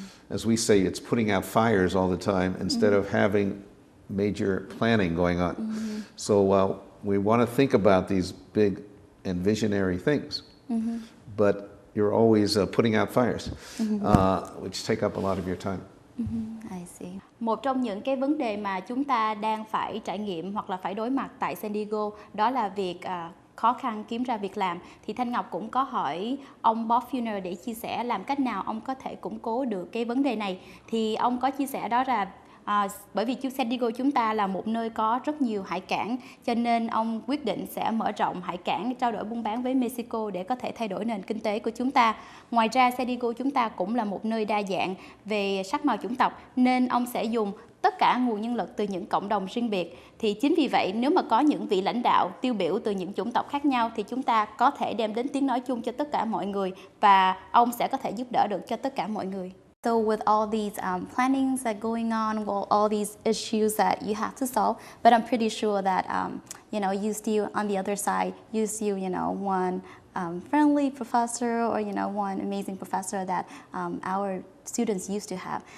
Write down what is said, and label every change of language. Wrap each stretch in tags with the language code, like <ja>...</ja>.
<en>As we say, it's putting out fires all the time instead of having major planning going on. So we want to think about these big and visionary things, but you're always putting out fires, which take up a lot of your time. I see.</en> <vi>Một trong những cái vấn đề mà chúng ta đang phải trải nghiệm hoặc là phải đối mặt tại San Diego đó là việc khó khăn kiếm ra việc làm. Thì Thanh Ngọc cũng có hỏi ông Bob Filner để chia sẻ làm cách nào ông có thể củng cố được cái vấn đề này. Thì ông có chia sẻ đó là bởi vì San Diego chúng ta là một nơi có rất nhiều hải cảng, cho nên ông quyết định sẽ mở rộng hải cảng, trao đổi buôn bán với Mexico để có thể thay đổi nền kinh tế của chúng ta. Ngoài ra, San Diego chúng ta cũng là một nơi đa dạng về sắc màu chủng tộc, nên ông sẽ dùng tất cả nguồn nhân lực từ những cộng đồng riêng biệt. Thì chính vì vậy, nếu mà có những vị lãnh đạo tiêu biểu từ những chủng tộc khác nhau thì chúng ta có thể đem đến tiếng nói chung cho tất cả mọi người, và ông sẽ có thể giúp đỡ được cho tất cả mọi người.</vi> <en>So with all these plannings that going on, well, all these issues that you have to solve, but I'm pretty sure that you know, you still on the other side, you still, you know, one friendly professor, or you know, one amazing professor that our students used to have.</en>